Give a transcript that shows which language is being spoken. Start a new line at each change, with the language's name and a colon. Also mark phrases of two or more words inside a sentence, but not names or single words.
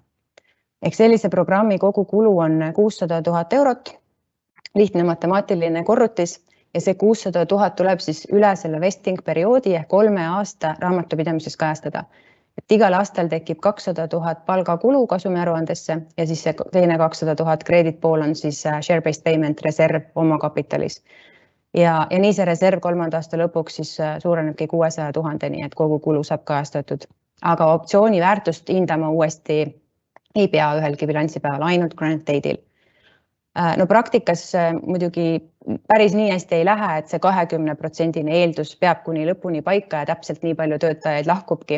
Estonian: Ehk sellise programmi kogu kulu on 600 000 eurot, lihtne matemaatiline korrutis, ja see 600 000 tuleb siis üle selle vesting perioodi ehk 3 aasta raamatupidamises kajastada. Et igal aastal tekib 200 000 palgakulu kasumiaruandesse ja siis see teine 200 000 credit pool on siis
English: share-based payment
Estonian: reserv oma kapitalis. Ja nii see reserv 3. aasta lõpuks siis suurenebki 600 000, nii et kogu kulu saab kajastatud. Aga optsiooni väärtust hindama uuesti ei pea ühelgi bilansipäeval, ainult
English: grant date'il.
Estonian: No praktikas muidugi päris nii hästi ei lähe, et see 20% eeldus peab kuni lõpuni paika ja täpselt nii palju töötajaid lahkubki.